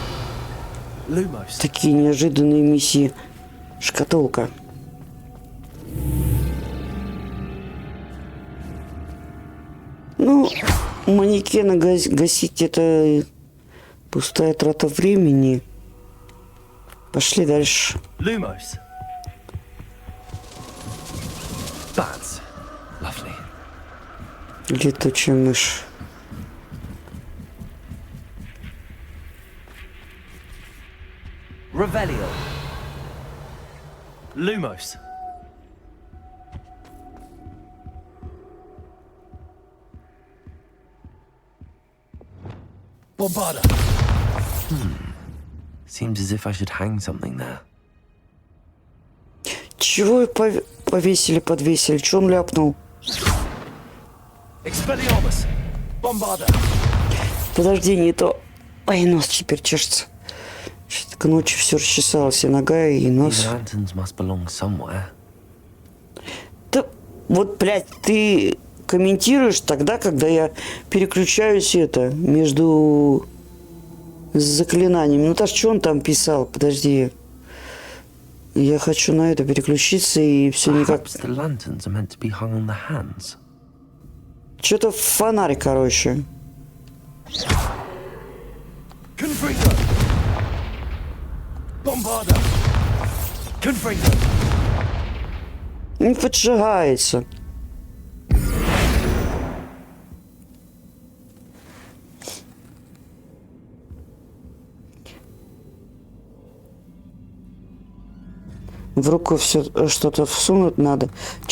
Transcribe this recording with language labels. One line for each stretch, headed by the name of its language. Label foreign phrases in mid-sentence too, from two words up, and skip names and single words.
Russian: Такие неожиданные миссии. Шкатулка. Ну, манекена гасить это пустая трата времени. Пошли дальше.
English: Lumos. Bats. Lovely.
Russian: Летучая мышь. Revelio. Lumos. Bombarda.
English: Seems as if I should hang something there.
Russian: Чего подвесили? Че он ляпнул? Expelliarmus. Bombarda. Подожди, не то. Ай, нос теперь чешется. Что-то к ночи все расчесалось, и нога, и нос. Да, вот, блядь, ты комментируешь тогда, когда я переключаюсь между заклинаниями. Ну, что он там писал? Подожди. Я хочу на это переключиться, и все никак... Что-то фонарь, короче. Bombarda. Confringo. Не поджигается. В руку все что-то всунуть надо.